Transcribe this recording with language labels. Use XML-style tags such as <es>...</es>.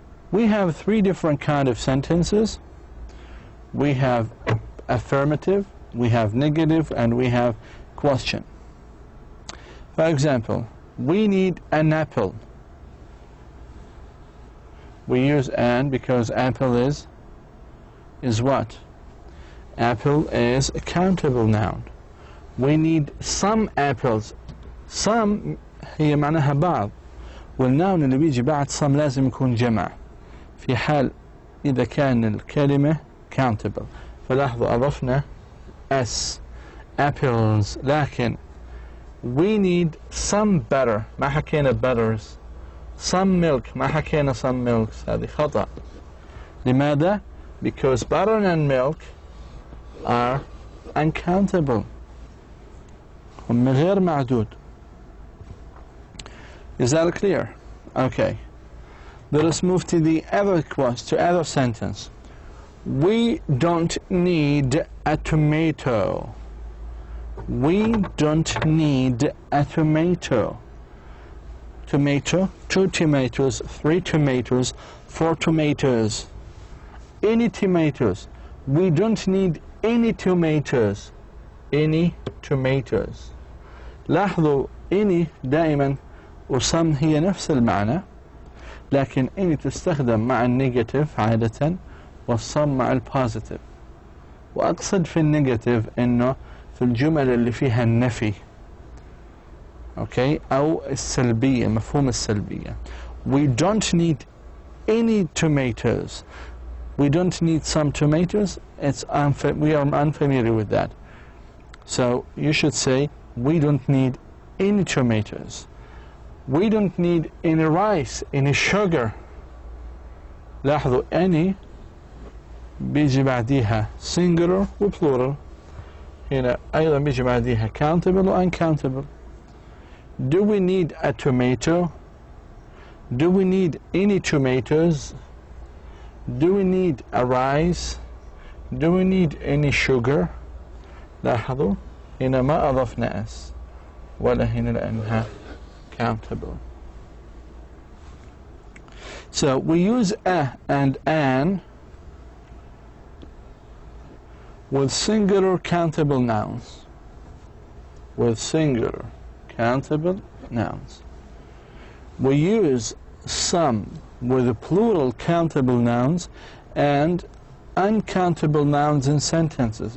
<en>We have three different kind of sentences. We have affirmative, we have negative, and we have question. For example, we need an apple. We use an because apple is what? Apple is a countable noun. We need some apples.</en> <ar>Some هي معناها بعض، والنون اللي بيجي بعد some لازم يكون جمع في حال إذا كان الكلمة countable. فلاحظوا أضفنا s apples، لكن</ar> <en>we need some butter،</en> <ar>ما حكينا butters. some milk، ما حكينا some milks، هذه خطأ. لماذا؟</ar> <en>Because butter and milk are uncountable،</en> <ar>هم غير معدود.</ar> <en>Is that clear? Okay. Let us move to the other sentence. We don't need a tomato. We don't need a tomato. Tomato, 2 tomatoes, 3 tomatoes, 4 tomatoes. Any tomatoes. We don't need any tomatoes. Any tomatoes.</en> <ar>لاحظوا any دائما وسم هي نفس المعنى، لكن any تستخدم مع النيجاتيف عادة والصم مع البوزيتيف. وأقصد في النيجاتيف إنه في الجمل اللي فيها النفي، أوكي، أو السلبية، مفهوم السلبية.</ar> <en>We don't need any tomatoes. We don't need some tomatoes. We are unfamiliar with that. So you should say we don't need any tomatoes. We don't need any rice, any sugar.</en> <ar>لاحظوا any بيجي بعديها singular و plural. هنا أيضا بيجي بعديها countable و uncountable.</ar> <en>Do we need a tomato? Do we need any tomatoes? Do we need a rice? Do we need any sugar?</en> <ar>لاحظوا هنا ما أضفنا s ولا هنا لأنها countable.</ar> <en>So we use a and an with singular countable nouns. With singular countable nouns. We use some with the plural countable nouns and uncountable nouns in sentences.</en>